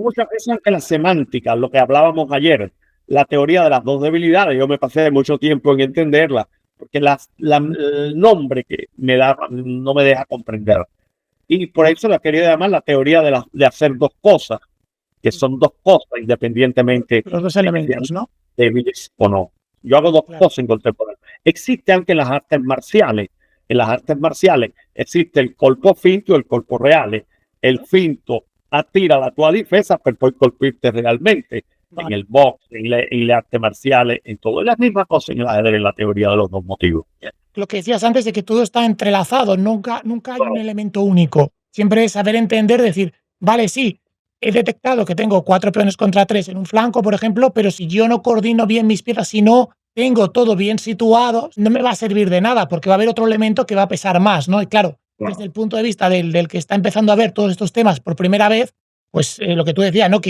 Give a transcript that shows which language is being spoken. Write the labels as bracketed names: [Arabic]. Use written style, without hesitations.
[Spanish] Muchas veces que la semántica, lo que hablábamos ayer, la teoría de las dos debilidades, yo me pasé mucho tiempo en entenderla, porque el nombre que me da no me deja comprender. Y por eso la quería llamar la teoría de hacer dos cosas, que son dos cosas independientemente los dos elementos, ¿no? Débiles o no. Yo hago dos cosas en contemporáneo. Existe aunque en las artes marciales. En las artes marciales existe el colpo finto y el colpo reale. [Italian] El finto attira la tua difesa per poi colpirte realmente. [Spanish] En el box, en las artes marciales, en todo. Las mismas cosas en el ajedrez, en la teoría de los dos motivos. Lo que decías antes de que todo está entrelazado, nunca hay un elemento único. Siempre es saber entender, decir, vale, sí, he detectado que tengo 4 peones contra 3 en un flanco, por ejemplo, pero si yo no coordino bien mis piezas, si no tengo todo bien situado, no me va a servir de nada, porque va a haber otro elemento que va a pesar más, ¿no? Y claro, desde el punto de vista del que está empezando a ver todos estos temas por primera vez, pues lo que tú decías, ¿no?